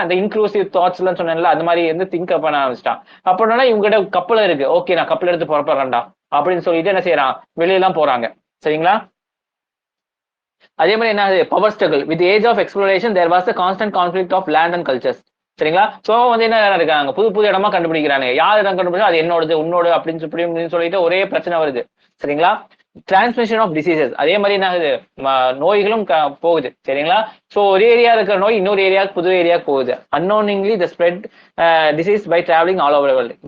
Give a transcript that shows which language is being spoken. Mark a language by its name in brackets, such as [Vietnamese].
[Tamil] இந்த inclusive thoughts எல்லாம் சொன்னேன்ல, அந்த மாதிரி வந்து திங்க் பண்ண ஆரம்பிச்சிட்டான். அப்படின்னா இவங்ககிட்ட கப்பல் இருக்கு, ஓகே நான் கப்பல் எடுத்து புறப்படுறேன்டா அப்படின்னு சொல்லிட்டு என்ன செய்யறான், வெளியெல்லாம் போறாங்க. சரிங்களா? அதே மாதிரி என்ன ஆகுது, power struggle. [English] With age of exploration there was a constant conflict of land and cultures. [Tamil] சரிங்களா? சோ வந்து என்ன இருக்காங்க, புது புது இடமா கண்டுபிடிக்கிறாங்க. யார் இடம் கண்டுபிடிச்சா அது என்னோடது உன்னோடு அப்படின்னு சொல்லிட்டு ஒரே பிரச்சனை வருது. சரிங்களா? [English] Transmission of diseases. [Tamil] அதே மாதிரி என்ன ஆகுது, நோய்களும் போகுது. சரிங்களா? ஸோ ஒரு ஏரியா இருக்கிற நோய் இன்னொரு ஏரியாவுக்கு புது ஏரியாவுக்கு போகுது. [English] Unknowingly the spread disease by travelling all over world.